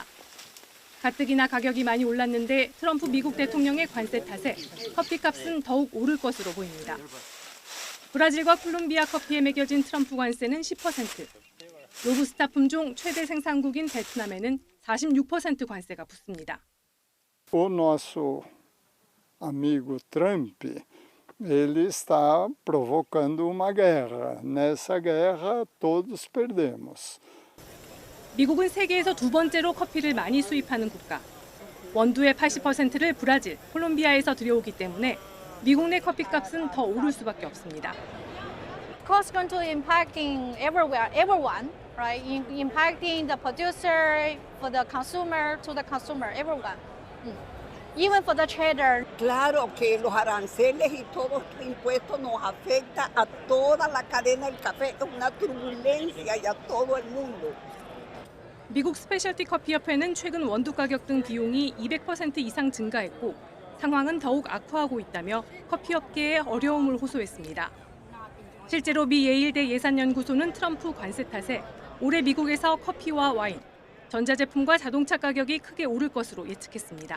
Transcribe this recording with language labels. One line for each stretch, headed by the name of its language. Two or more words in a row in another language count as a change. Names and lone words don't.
Korean: 가뜩이나 가격이 많이 올랐는데 트럼프 미국 대통령의 관세 탓에 커피값은 더욱 오를 것으로 보입니다. 브라질과 콜롬비아 커피에 매겨진 트럼프 관세는 10%, 로부스타 품종 최대 생산국인 베트남에는 46% 관세가 붙습니다.
Portuguese: O nosso amigo Trump ele está provocando uma guerra. Nessa guerra, todos perdemos.
Korean: 미국은 세계에서 두 번째로 커피를 많이 수입하는 국가. 원두의 80%를 브라질, 콜롬비아에서 들여오기 때문에 미국 내 커피값은 더 오를 수밖에 없습니다.
English: Cost going to impacting everyone, right? Impacting the producer, for the consumer, to the consumer, everyone. Even for the trader.
Spanish: Claro que los aranceles y todos los impuestos nos afecta a toda la cadena del café, es una turbulencia y a todo el mundo.
Korean: 미국 스페셜티 커피 협회는 최근 원두 가격 등 비용이 200% 이상 증가했고 상황은 더욱 악화하고 있다며 커피 업계에 어려움을 호소했습니다. 실제로 미 예일대 예산연구소는 트럼프 관세 탓에 올해 미국에서 커피와 와인, 전자제품과 자동차 가격이 크게 오를 것으로 예측했습니다.